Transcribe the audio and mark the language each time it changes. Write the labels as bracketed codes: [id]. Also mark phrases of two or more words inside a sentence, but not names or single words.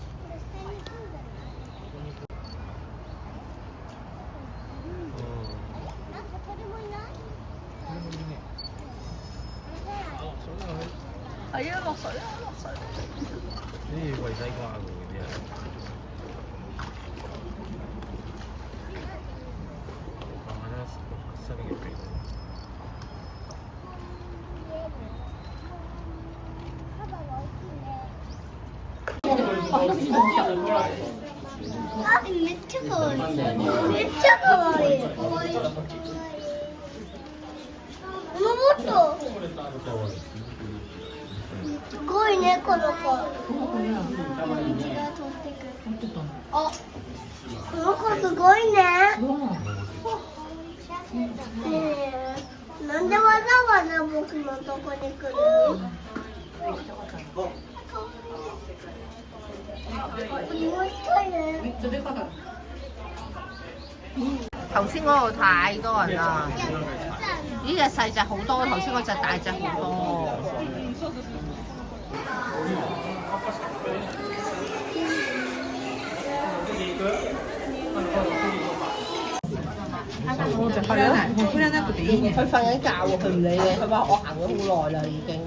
[yue] 係啊，落水啊，落水！呢啲餵西瓜嘅嗰啲啊。新嘅味道。 [ja] あ、めっちゃ可愛い。めっちゃ可愛い。もっと。すごいね、この子。あ、この子すごいね。なんでわざわざ僕のとこに来るの？ [yue] 頭先嗰度太多人啦，呢隻細隻好多，頭先嗰隻大隻好多。係啊，佢瞓緊覺喎，佢唔理你，佢話我行咗好耐啦已經。